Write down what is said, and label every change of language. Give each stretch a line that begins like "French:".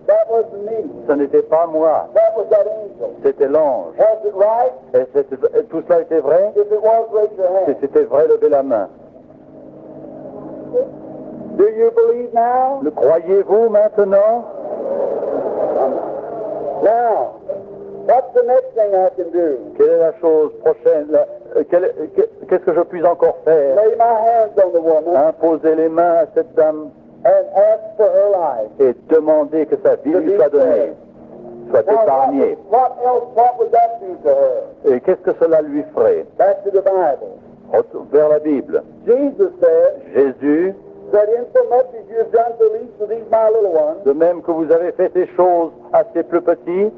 English: That wasn't me.
French: Ce n'était pas moi,
English: That was that angel.
French: c'était l'ange.
English: Was it right?
French: Et tout cela était vrai?
English: If it was, raise your
French: Si
English: hand.
French: c'était vrai, levez la main.
English: Do you believe now?
French: Le croyez-vous maintenant?
English: Now, what's the next thing I can do?
French: Quelle est la chose prochaine? Qu'est-ce que je puis encore faire?
English: Lay my hands on the woman
French: Imposer les mains à cette dame
English: and ask for her life.
French: et demander que sa vie lui soit donnée, soit
English: Now,
French: épargnée.
English: what would that do to her?
French: Et qu'est-ce que cela lui ferait?
English: Back to the Bible.
French: Retour vers la Bible.
English: Jesus said
French: Jésus,
English: that insomuch as you have done to least of these my little ones,
French: de même que vous avez fait ces choses à ces plus petits,